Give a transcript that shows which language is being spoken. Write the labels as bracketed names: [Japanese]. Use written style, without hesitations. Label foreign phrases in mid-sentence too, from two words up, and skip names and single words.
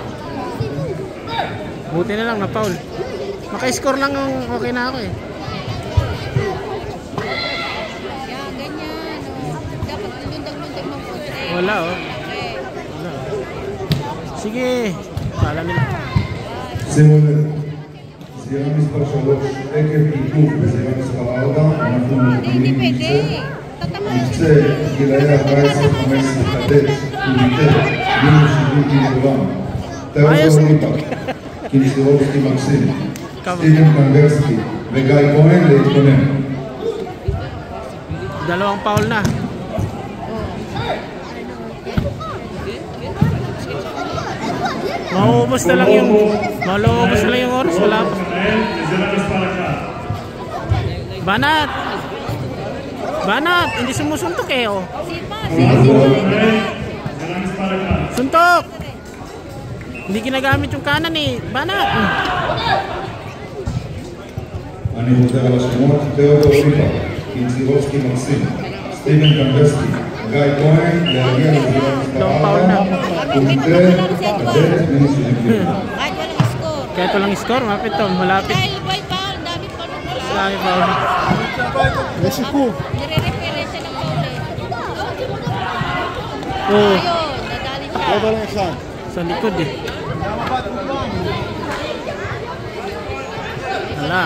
[Filipino] Buti na lang na foul. Maka-score lang okay na ako eh. Wala oh. Wala. Sige. Pala nila. [Hebrew] סגירה מספר 3, עקב עיכוב בסגירה מספר 4, אנחנו מבינים מקצה גילאי 14-15 קדט וליטר מינוס 70 קילוגרם. תיאודור ליפק, קינסטירובסקי מקסים, סטיבן קנברסקי וגיא כהן להתכונן. [Filipino] Dalawang foul na. Maubos na lang yung oras. Wala pa. Banat, hindi sumusuntok eh oh. Suntok. Hindi ginagamit yung kanan eh. Banat. [Hebrew] אני חוזר על השמות, תיאודור ליפק, קינסטירובסקי מקסים, סטיבן קנברסקי, גיא כהן, להגיע לזירה מספר 4, ומקרה קדט מינוס 70 קילוגרם. [Filipino] Kahit walang score, mapit to, malapit. Dahil boy foul, dami pa rin wala. Dami foul. Resiko. Nire-referensya ng foul eh. Oh, Ayun, nadali siya. Ito lang siya. sa likod eh. Wala.